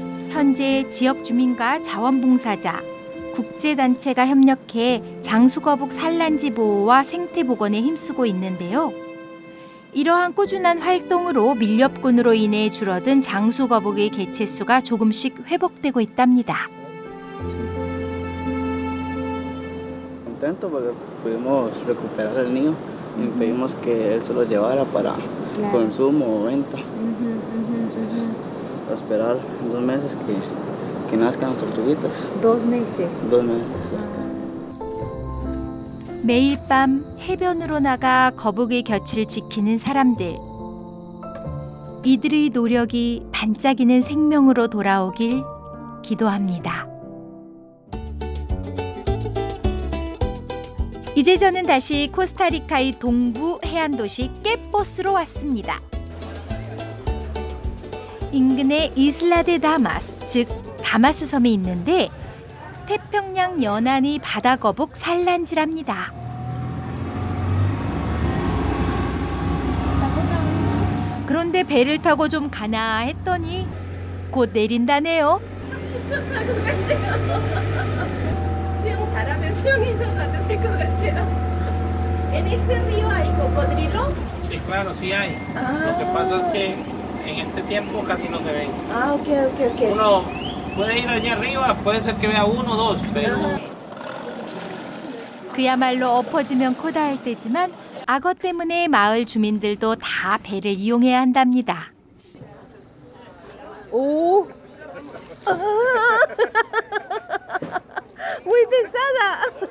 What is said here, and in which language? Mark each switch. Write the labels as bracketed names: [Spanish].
[Korean] 현재 지역 주민과 자원봉사자, 국제단체가 협력해 장수거북 산란지 보호와 생태 복원에 힘쓰고 있는데요. 이러한 꾸준한 활동으로 밀렵꾼으로 인해 줄어든 장수거북의 개체수가 조금씩 회복되고 있답니다. [Spanish] Contento porque pudimos recuperar al niño y pedimos que él se lo llevara para consumo o venta. Entonces, esperar 2 meses que nazcan las tortuguitas. 2 meses. 2 meses, exacto. [Korean] 매일 밤 해변으로 나가 거북의 곁을 지키는 사람들. 이들의 노력이 반짝이는 생명으로 돌아오길 기도합니다. 이제 저는 다시 코스타리카의 동부 해안 도시 깨뽀스로 왔습니다. 인근에 이슬라 데 다마스, 즉 다마스 섬이 있는데 태평양 연안의 바다 거북 산란지랍니다. 그런데 배를 타고 좀 가나 했더니 곧 내린다네요. 30초 타고 간대요. 수영 잘하면 수영해서 가도 될 것 같아요. [Spanish] ¿En este río hay cocodrilo? Sí, claro, sí hay. Lo que pasa es que en este tiempo casi no se ven. [Korean] 아, 오케이. [Spanish] Uno puede ir allá arriba, puede ser que vea uno o dos, pero [Korean] 그야말로 엎어지면 코다할 때지만 악어 때문에 마을 주민들도 다 배를 이용해야 한답니다. 오. [Spanish] Muy pesada.